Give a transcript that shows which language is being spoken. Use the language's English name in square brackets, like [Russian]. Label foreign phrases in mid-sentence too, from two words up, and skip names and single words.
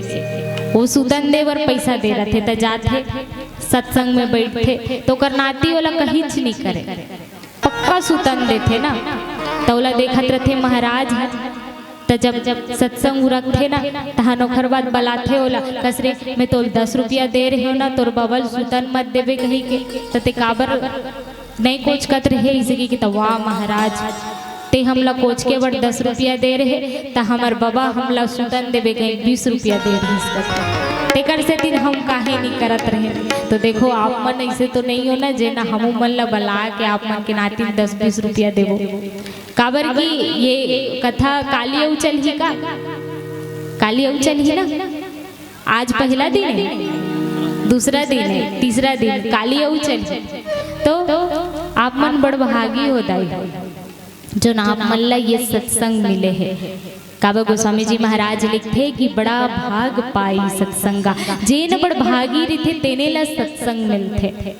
[Chhattisgarhi] वो सुतन दे बर पैसा दे रहे थे। तो जाते सत्संग में बैठे तो ओकर नाती वाला कहीं नहीं करे, पक्का सुतन देते ना। तो ओला देखत रहे महाराज। तो जब सत्संग रखते ना, तहन ओखर बाद बलाथे ओला कसरे मैं तो 10 रुपया दे रहे हो ना, तोर बबल सुतन मत देवे कहीं के। तो ते काबर नहीं कोच कत रहे इसे की। तो वाह महाराज ते हमला कोच के बड़ 10 रुपया दे रहे, तो हमार बाबा हमला सुतन देवे कहीं 20 रुपया दे रही। तेकर से दिन हम काहे नहीं करत रहे। तो देखो आप मन ऐसे तो नहीं हो ना जे ना हमू मन ला बला के आप मन के नाती 10-20 रुपया देवो। काबर की ये कथा काली उचल ही का, काली उचल ही ना। आज पहला दिन है, दूसरा दिन है, तीसरा दिन काली उचल। तो आप मन बड़ भागी हो दाई जो ना आप मन ला ये सत्संग मिले है। काबा गोस्वामी जी महाराज लिखते कि [Awadhi] बड़ा भाग पाई सत्संगा, [Chhattisgarhi] जेन बड़ भागी रहे तेने ला सत्संग मिलते।